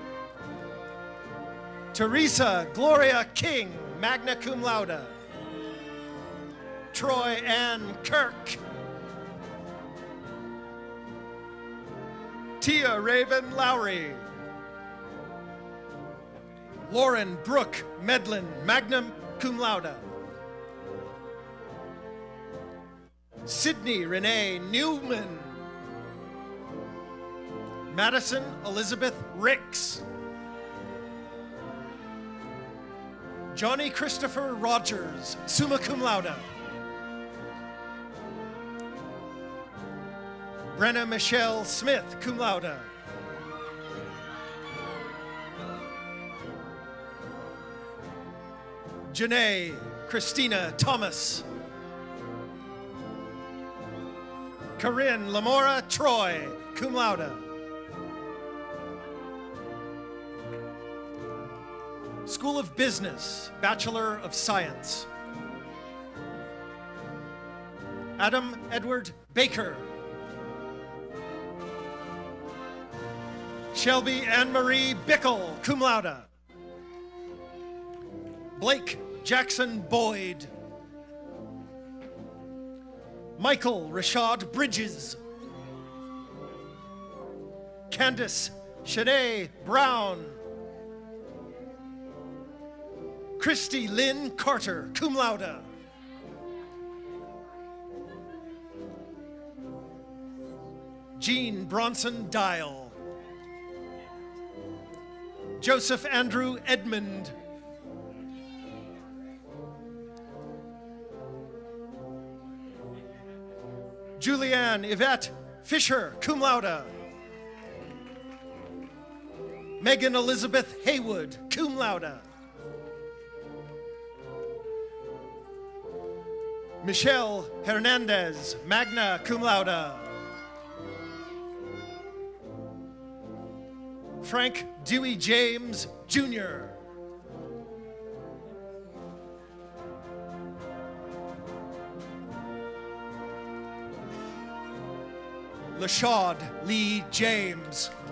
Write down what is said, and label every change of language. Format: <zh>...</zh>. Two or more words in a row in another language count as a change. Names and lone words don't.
<en>Teresa Gloria King,</en> <la>magna cum laude.</la> <en>Troy Ann Kirk. Tia Raven Lowry. Lauren Brooke Medlin,</en> <la>magna cum laude.</la> <en>Sydney Renee Newman. Madison Elizabeth Ricks. Johnny Christopher Rogers,</en> <la>summa cum laude.</la> <en>Brenna Michelle Smith,</en> <la>cum laude.</la> <en>Janae Christina Thomas. Corinne Lamora Troy,</en> <la>cum laude.</la> <en>School of Business, Bachelor of Science. Adam Edward Baker. Shelby Anne-Marie Bickle,</en> <la>cum laude.</la> <en>Blake Jackson Boyd. Michael Rashad Bridges. Candace Shanae Brown. Christy Lynn Carter,</en> <la>cum laude.</la> <en>Jean Bronson Dial. Joseph Andrew Edmond. Julianne Yvette Fisher,</en> <la>cum laude.</la> <en>Megan Elizabeth Haywood,</en> <la>cum laude.</la> <en>Michelle Hernandez,</en> <la>magna cum laude.</la> <en>Frank Dewey James, Jr. Lashad Lee James.</en>